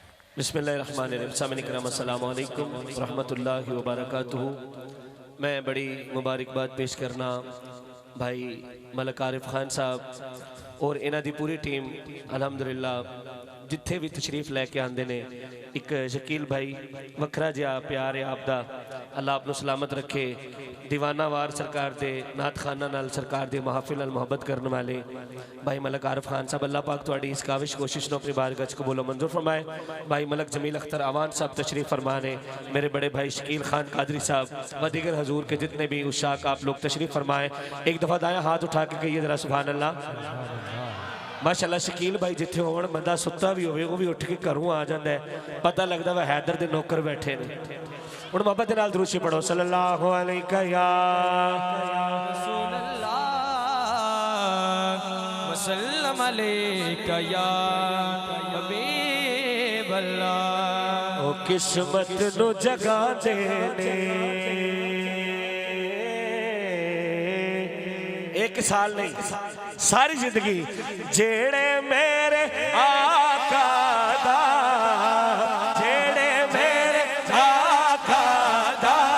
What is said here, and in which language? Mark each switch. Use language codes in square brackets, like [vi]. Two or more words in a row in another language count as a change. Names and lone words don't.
[ar] بسم الله الرحمن الرحيم۔ السلام عليكم رحمة الله و بركاته. [pa] میں بڑی مبارکباد پیش کرنا بھائی ملک عارف خان صاحب اور انہاں دی پوری ٹیم الحمدللہ جتھے بھی تشریف لیکے آتے نے. ایک شکیل بھائی وکھرا جیہا پیار ہے آپدا، اللہ آپنوں سلامت رکھے. دیوانہ وار سرکار دے نعت خانہ نال سرکار دے محفل نال محبت کرنے والے بھائی ملک عارف خان صاحب، اللہ پاک تہاڈی اس کاوش کوشش کو اپنی بارگاہ چ قبول منظور فرمائے. [ur] بھائی ملک جمیل اختر اعوان صاحب تشریف فرما نے، میرے بڑے بھائی شکیل خان قادری صاحب و دیگر حضور کے جتنے بھی عشاق آپ لوگ تشریف فرمائے. ایک دفعہ دایا ہاتھ اٹھا کے کہیے ذرا [ar] سبحان الله. [pa] ماشاءاللہ شکیل بھائی جتھے ہوون بندہ ستا بھی ہووے وہ بھی اٹھ کے گھروں آ جاتا ہے، پتہ لگتا وہ حیدر دے نوکر بیٹھے نے. ہن محبت دے نال درود شریف پڑھو [ar] صلى الله عليه يا رسول الله وسلم عليك يا حبيب الله. [pa] او قسمت نوں جگا دینے ایک سال نہیں ساری زندگی جیہڑے میرے آقا دا، جیہڑے میرے آقا دا